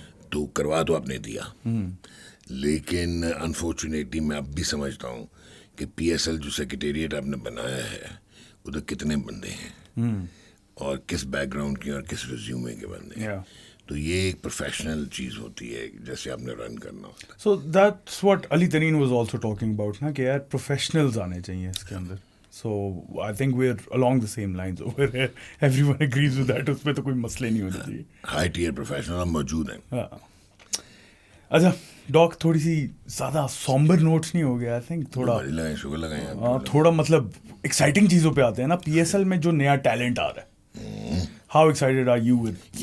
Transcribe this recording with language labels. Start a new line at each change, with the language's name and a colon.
Urdu: تو کروا تو آپ نے دیا, لیکن انفارچونیٹلی میں اب بھی سمجھتا ہوں کہ پی ایس ایل جو سیکریٹریٹ آپ نے بنایا ہے ادھر کتنے بندے ہیں اور کس بیک گراؤنڈ کے اور کس ریزیومے کے بندے ہیں. تو یہ ایک پروفیشنل چیز ہوتی ہے جیسے آپ نے رن کرنا ہوتا ہے.
English: So that's what Ali Tareen was also talking about نا, کہ یار پروفیشنلز آنے چاہیے اس کے اندر. So I think we are along the same lines over here. Everyone agrees with that.
Urdu: اس میں تو کوئی مسئلے نہیں ہونے چاہیے. ہائی ٹیئر پروفیشنل موجود ہیں. اچھا ڈاک, تھوڑی سی زیادہ سومبر نوٹس نہیں ہو گیا؟ آئی تھنک تھوڑا شکر لگائیں, تھوڑا مطلب ایکسائٹنگ چیزوں پہ آتے ہیں نا. پی ایس ایل میں جو نیا ٹیلنٹ آ رہا ہے, how excited are you with?